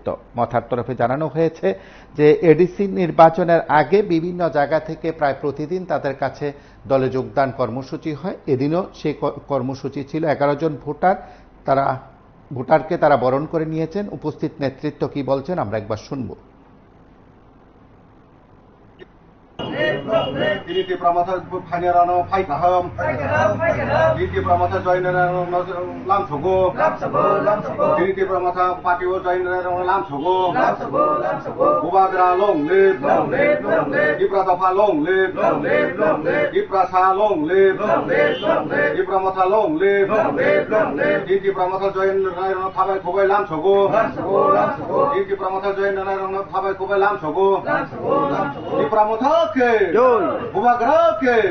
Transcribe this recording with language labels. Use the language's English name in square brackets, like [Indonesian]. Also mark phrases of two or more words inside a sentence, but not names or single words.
[Bangla] মথার তরফে জানানো হয়েছে যে এডিসি নির্বাচনের আগে বিভিন্ন জায়গা থেকে প্রায় প্রতিদিন তাদের কাছে দলে যোগদান কর্মসূচি হয়। এদিনও সেই কর্মসূচি ছিল। ১১ জন ভোটারকে তারা বরণ করে নিয়েছেন। উপস্থিত নেতৃত্ব কি বলছেন আমরা একবার শুনব। [Kok Borok] Dili pramata phanyaran phai kaham dili pramata joineran lam thogo dili pramata patio joineran lam thogo bubagra long le dipra dafa long le dipra sa long le dipra mata long le dili pramata joineran thabai khobai lam thogo dili pramata joineran thabai khobai lam thogo dipra mata ke Bubagrake